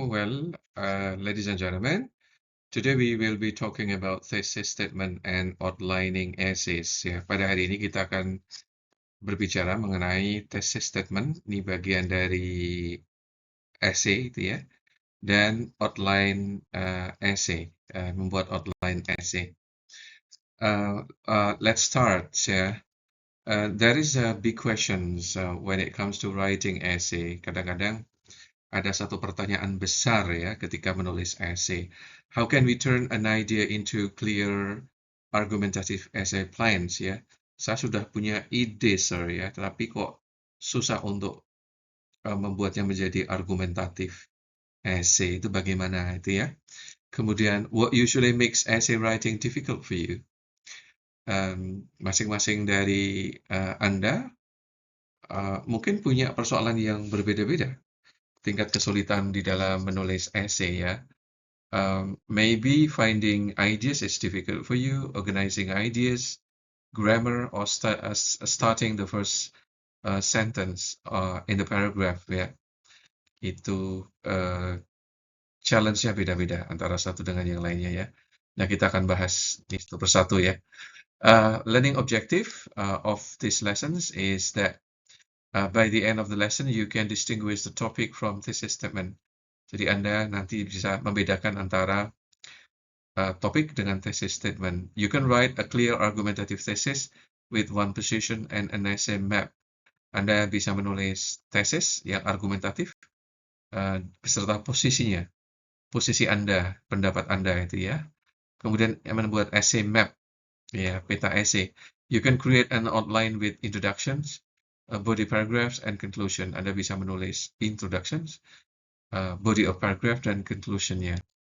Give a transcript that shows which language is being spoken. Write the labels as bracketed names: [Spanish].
[English] Well, ladies and gentlemen, today we will be talking about thesis statement and outlining essays. [Indonesian] Ya, pada hari ini kita akan berbicara mengenai thesis statement, ini bagian dari essay itu ya, dan outline essay, membuat outline essay. [English] Let's start ya. There is a big questions when it comes to writing essay. [Indonesian] Kadang-kadang ada satu pertanyaan besar ya ketika menulis essay. [English] How can we turn an idea into clear argumentative essay plans ya? [Indonesian] Saya sudah punya ide sir ya, tapi kok susah untuk membuatnya menjadi argumentatif essay itu bagaimana itu ya? [English] Kemudian what usually makes essay writing difficult for you? [Indonesian] Masing-masing dari Anda mungkin punya persoalan yang berbeda-beda tingkat kesulitan di dalam menulis essay ya. [English] Maybe finding ideas is difficult for you, organizing ideas, grammar, or starting the first sentence in the paragraph ya. [Indonesian] Itu challenge-nya beda-beda antara satu dengan yang lainnya ya. Nah, kita akan bahas ini satu persatu ya. [English] Learning objective of these lessons is that by the end of the lesson you can distinguish the topic from thesis statement. [Indonesian] Jadi Anda nanti bisa membedakan antara topik dengan thesis statement. [English] You can write a clear argumentative thesis with one position and an essay map. [Indonesian] Anda bisa menulis tesis yang argumentatif beserta posisinya, posisi Anda, pendapat Anda itu ya. Kemudian membuat essay map, ya peta essay. [English] You can create an outline with introductions, body paragraphs, and conclusion. [Indonesian] Anda bisa menulis introductions, body of paragraph, dan conclusionnya.